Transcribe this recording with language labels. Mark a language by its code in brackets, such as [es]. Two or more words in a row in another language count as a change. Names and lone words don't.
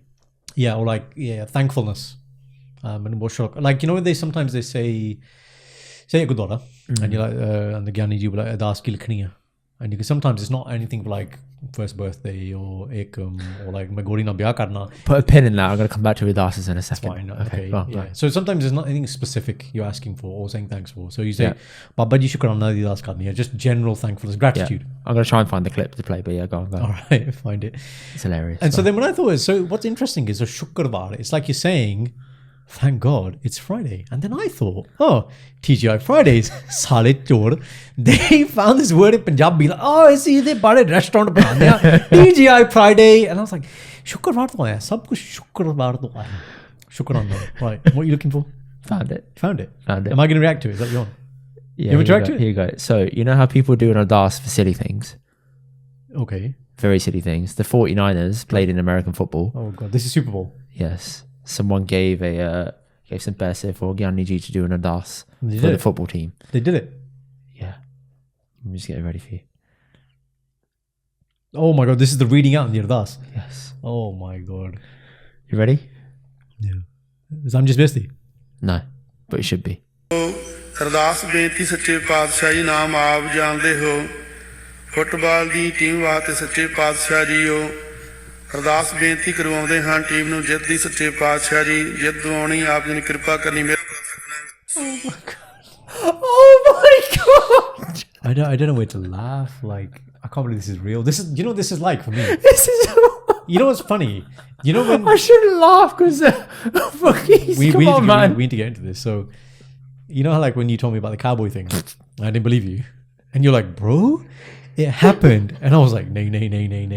[en] Yeah, or like, thankfulness. And like, you know, sometimes they say a Gurdwara, and you're like, and the Gyani ji will like, [pa] ਅਰਦਾਸ ਕੀ ਲਿਖਣੀ ਹੈ. [en] And you can, sometimes it's not anything like first birthday or ekam or like [pa] ਮਗੋਰੀ ਨਾ ਬਿਆਹ ਕਰਨਾ. [en] Put a pin in that. I'm going to come back to Ardaas in a second. Fine. Okay. Go on, Yeah. right. So sometimes there's not anything specific you're asking for or saying thanks for. So you say, [pa] ਬਾਬਾ ਜੀ ਸ਼ੁਕਰਾਨਾ ਦੀ ਅਰਦਾਸ ਕਰਨੀ ਹੈ. [en] Just general thankfulness, gratitude. Yeah. I'm going to try and find the clip to play, but yeah, go on. All right, find it. It's hilarious. And so then when I thought, so what's interesting is a shukrvar. It's like you're saying, thank God it's Friday. And then I thought, oh, TGI Fridays, [pa] ਸਾਲੇ ਚੋਰ. [en] They found this word in Punjabi. Like, oh, see, they bought a restaurant. TGI Friday. And I was like, [hi] शुक्रवार तो है. सब कुछ शुक्रवार तो है. Shukran. Right. [en] What are you looking for? Found it. Found it. Am I going to react to it? Is that you on? Yeah, You want me to react to it? Here you go. So, you know how people do an Ardaas for silly things? Okay. Very silly things. The 49ers played in American football. Oh, God. This is Super Bowl. Yes. Someone gave some paise for Gyani ji to do an Ardaas They for did the it. football team. They did it. Yeah. Let me just get it ready for you. Oh, my God. This is the reading out in the Ardaas. Yes. Oh, my God. You ready? Yeah. I'm just bestie. No, but it should be. [pa] ਅਰਦਾਸ ਬੇਨਤੀ ਸੱਚੇ ਪਾਤਸ਼ਾਹ ਜੀ ਨਾਮ ਆਪ ਜਾਣਦੇ ਹੋ ਫੁੱਟਬਾਲ ਦੀ ਟੀਮ ਵਾਸਤੇ ਸੱਚੇ ਪਾਤਸ਼ਾਹ ਜੀਓ ਅਰਦਾਸ ਬੇਨਤੀ ਕਰਵਾਉਂਦੇ ਹਾਂ ਟੀਮ ਨੂੰ ਜਿੱਤ ਦੀ ਸੱਚੇ ਪਾਤਸ਼ਾਹ ਜੀ ਜਿੱਤ ਦਿਵਾਉਣੀ ਆਪ ਜੀ ਨੇ ਕਿਰਪਾ ਕਰਨੀ ਮੇਰੇ [en] Oh my God! I don't know where to laugh. Like, I can't believe this is real. This is, you know, what this is like for me. This is. You know what's funny? You know when I shouldn't laugh because come on, man. We need to get into this. So, you know how like when you told me about the cowboy thing, I didn't believe you, and you're like, bro, it happened, and I was like, nay.